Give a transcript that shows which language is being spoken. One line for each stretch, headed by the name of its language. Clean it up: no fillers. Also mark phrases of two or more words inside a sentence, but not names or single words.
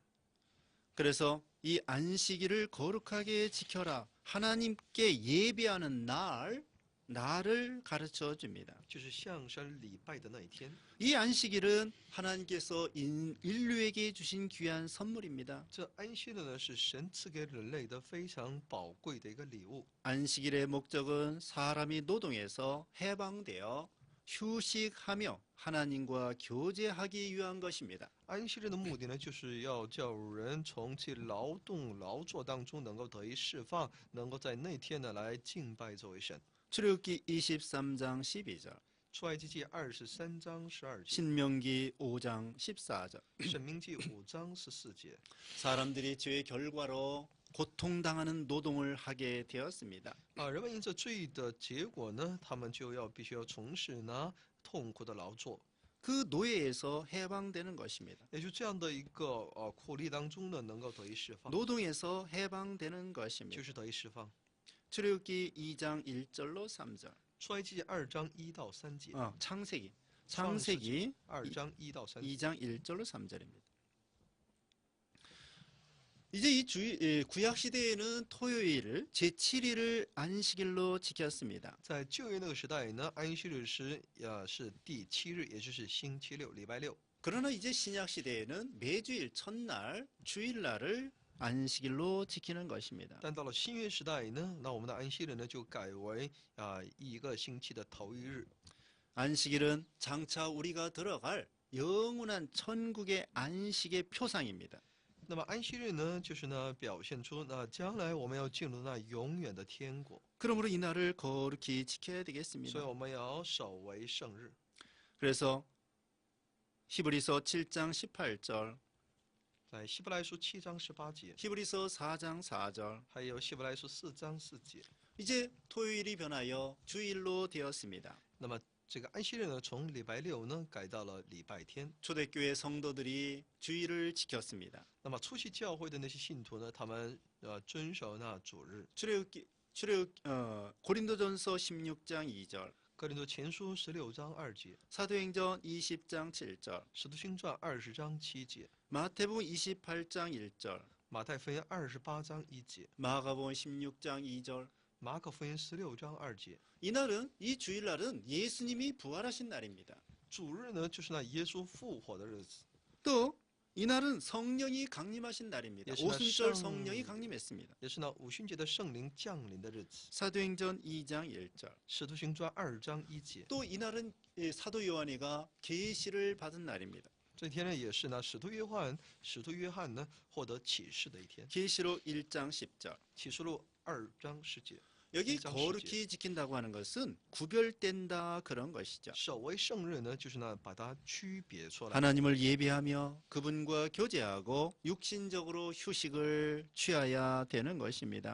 Korean: 그래서 이 안식일을 거룩하게 지켜라. 하나님께 예배하는 날을 가르쳐 줍니다.
Chinese: 就是向神礼拜的那一天。
Korean: 이 안식일은 하나님께서 인류에게 주신 귀한 선물입니다.
Chinese: 这安息日呢，是神赐给人类的非常宝贵的一个礼物。
Korean: 안식일의 목적은 사람이 노동에서 해방되어 휴식하며 하나님과 교제하기 위한 것입니다.
Chinese: 安息日的目的呢，就是要叫人从其劳动劳作当中能够得以释放，能够在那天呢来敬拜这位神。
Korean: 출애굽기 23장 12절,
Chinese: 出埃及记23章12节，
Korean: 신명기 5장 14절.
Chinese: 申命记5章14节，
Korean: 사람들이 죄의 결과로 고통당하는 노동을 하게 되었습니다.
Chinese: 人们因着罪的结果呢，他们就必须要从事呢痛苦的劳作，
Korean: 그 노예에서 해방되는 것입니다.
Chinese: 也就这样的一个苦力当中呢，能够得以释放，
Korean: 노동에서 해방되는
Chinese: 就
Korean: 것입니다.
Chinese: 是得以释放。
Korean: 출애굽기 2장 1절로 3절.
Chinese: 出埃及记2章1到3节，
Korean: 창세기
Chinese: 2章1到3节。
Korean: 2장 1절로 3절입니다. 이제 이 구약 시대에는 토요일을 제7일을 안식일로 지켰습니다.
Chinese: 在旧约那个时代呢，安息日是第7日，也就是星期六，礼拜六。
Korean: 그러나 이제 신약 시대에는 매주일 첫날 주일날을 안식일로 지키는 것입니다.
Chinese: 但到了新约时代呢，那我们的安息日呢就改为一个星期的头一日。
Korean: 안식일은 장차 우리가 들어갈 영원한 천국의 안식의 표상입니다.
Chinese: 那么安息日呢，就是呢表现出那将来我们要进入那永远的天国，
Korean: 그러므로 이 날을 거룩히 지켜야
Chinese: 所以
Korean: 되겠습니다.
Chinese: 我们要守为圣日。
Korean: 그래서 히브리서 7장 18절,
Chinese: 在希伯来书7章18节，
Korean: 히브리서 4장 4절.
Chinese: 还有希伯来书4章4节。
Korean: 이제 토요일이 변하여 주일로 되었습니다.
Chinese: 那么这个安息日呢，从礼拜六呢改到了礼拜天。
Korean: 초대교회 성도들이 주일을 지켰습니다.
Chinese: 那么初期教会的那些信徒呢，他们遵守那主日。
Korean: 고린도전서 16장 2절,
Chinese: 哥林多前书16章2节，
Korean: 사도행전 20장 7절,
Chinese: 使徒行传20章7节，
Korean: 마태복음 28장 1절,
Chinese: 马太福音28章1节，
Korean: 마가복음 16장 2절.
Chinese: 马可福音16章2节。
Korean: 이날은 이 주일날은 예수님이 부활하신 날입니다.
Chinese: 主日呢，就是那耶稣复活的日子。
Korean: 또 이날은 성령이 강림하신 날입니다. 예수나 오순절 성- 성령이 강림했습니다.
Chinese: 也是那五旬节的圣灵降临的日子。
Korean: 사도행전 2장 1절.
Chinese: 使徒行传2章1节，
Korean: 또 이날은 사도 요한이가 계시를 받은 날입니다.
Chinese: 这天呢，也是呢使徒约翰呢获得启示的一天。
Korean: 계시록 1장 10절.
Chinese: 启示录2章10节，
Korean: 여기 일장 거룩히 지킨다고 하는 것은 구별된다 그런 것이죠.
Chinese: 守为圣日呢，就是呢把它区别出来，
Korean: 하나님을 예배하며 그분과 교제하고 육신적으로 휴식을 취해야 되는 것입니다.